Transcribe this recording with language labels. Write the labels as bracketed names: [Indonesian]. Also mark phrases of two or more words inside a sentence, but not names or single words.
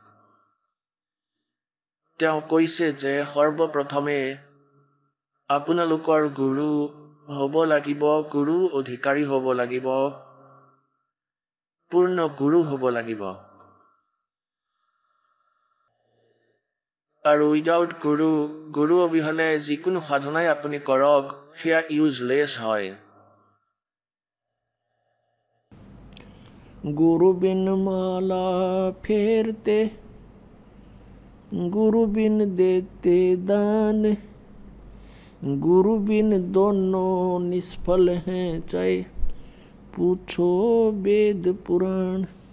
[Assamese] তেওঁ কৈছে যে সৰ্বপ্ৰথমে আপোনালোকৰ গুৰু হ'ব লাগিব, গুৰু অধিকাৰী হ'ব লাগিব, পূৰ্ণ গুৰু হ'ব লাগিব। আৰু উইদাউট গুৰু অবিহনে যিকোনো সাধনাই আপুনি কৰক সেয়া ইউজলেছ হয়। [Hindi] गुरु बिन माला फेरते, गुरु बिन देते दान, गुरु बिन दोनों निष्फल हैं चाहे पूछो वेद पुराण।